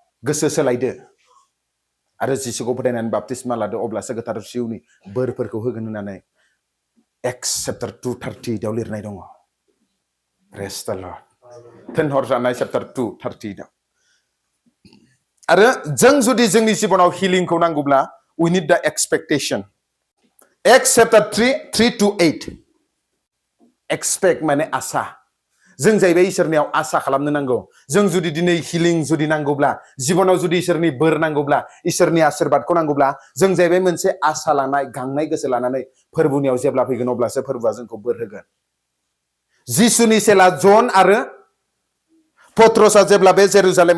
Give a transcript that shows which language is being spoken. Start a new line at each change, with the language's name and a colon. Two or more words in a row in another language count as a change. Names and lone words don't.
Bodo: गोसो सोलायदो आरो जिसुखौ फोथायनानै बाप्तिस्मा लादो अब्लासो गोथार जिउनि बोरफोरखौ होगोन होननानै एक्स चैप्टार 2:30 आव लिरनाय दङ
English: praise the Lord
Bodo: थिनहरजानाय चैप्टार 2:30 आव आरो जों जुदि जोंनि जिबनाव हिलिंखौ नांगौब्ला
English: we need the expectation
Bodo: एक्स चैप्टार 3:3-8 एक्सपेक्ट माने आसा जों जाहैबाय इसोरनियाव आसा खालामनो नांगौ जों जुदि दिनै हिलिं जुदि नांगौब्ला जिबनाव जुदि इसोरनि बोर नांगौब्ला इसोरनि आशीर्बादखौ नांगौब्ला जों जाहैबाय मोनसे आसा लानाय गांनाय गोसो लानानै फोरबुनियाव जेब्ला फैगोन अब्लासो फोरबुआ जोंखौ बोर होगोन जिसुनि चेला जन आरो पत्रोसआ जेब्ला बे जेरुजालेम